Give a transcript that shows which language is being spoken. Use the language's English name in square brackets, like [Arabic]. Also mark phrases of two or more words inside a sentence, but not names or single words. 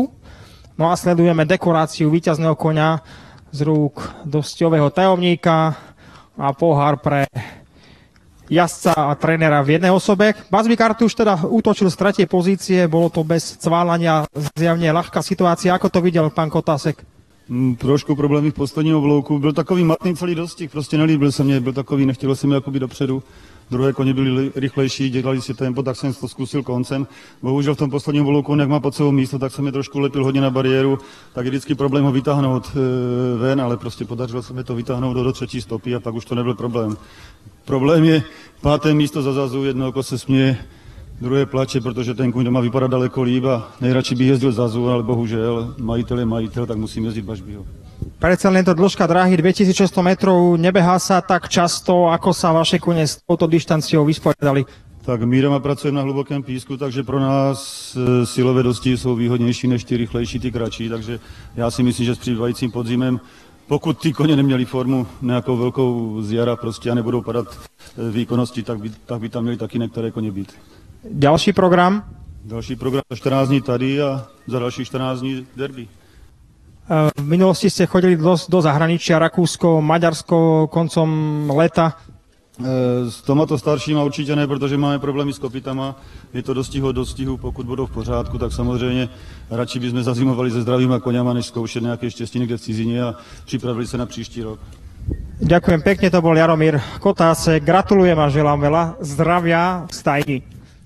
[Slovak] No a sledujeme dekoráciu víťazného koňa z rúk dostťového tajomníka a pohár pre jazdca a trénera v jednej osobe. Bazby Kartúš teda útočil z tretej pozície, bolo to bez cválania, zjavne ľahká situácia. Ako to videl pán Kotásek? [Czech] Trošku problémy v posledním oblouku. Byl takový matný celý dostih, prostě nelíbil se mně, byl takový, nechtělo se mi jakoby dopředu. Druhé koně byly rychlejší, dělali si tempo, tak jsem to zkusil koncem. Bohužel v tom posledním oblouku, jak má pod sebou místo, tak jsem je trošku lepil hodně na bariéru, tak je vždycky problém ho vytáhnout ven, ale prostě podařilo se mi to vytáhnout do třetí stopy a pak už to nebyl problém. Problém je 5. místo Zazazu, jedno oko se směje, druhé plače, protože ten kůň doma vypadá daleko líp a nejradši bych jezdil Zazu, ale bohužel majitel je majitel, tak musím jezdit Bazbyho. [Slovak] Predsa len to dĺžka dráhy 2600 metrov, nebehá sa tak často, ako sa vaše kone s touto dištanciou vysporiadali. [Czech] Tak my doma pracujeme na hlubokém písku, takže pro nás silové dostihy jsou výhodnější než ty rychlejší, ty kratší, takže já si myslím, že s přibývajícím podzimem, pokud ty koně neměli formu nějakou velkou z jara prostě a nebudou padat výkonnosti, tak by tam měli taky některé koně být. [Slovak] Ďalší program? [Czech] Další program za 14 dní tady a za dalších 14 dní derby. [Slovak] V minulosti ste chodili do zahraničia, Rakúsko, Maďarsko koncom leta. [Czech] S tomato staršíma určitě ne, protože máme problémy s kopytama. Je to dostihu od dostihu, pokud budou v pořádku, tak samozřejmě radši bychom zazimovali se zdravýma koňama, než zkoušet nějaké štěstí někde v cizině a připravili se na příští rok. [Slovak] Ďakujem pekne, to bol Jaromír Kotásek. Gratulujem a želám veľa zdravia v stajni.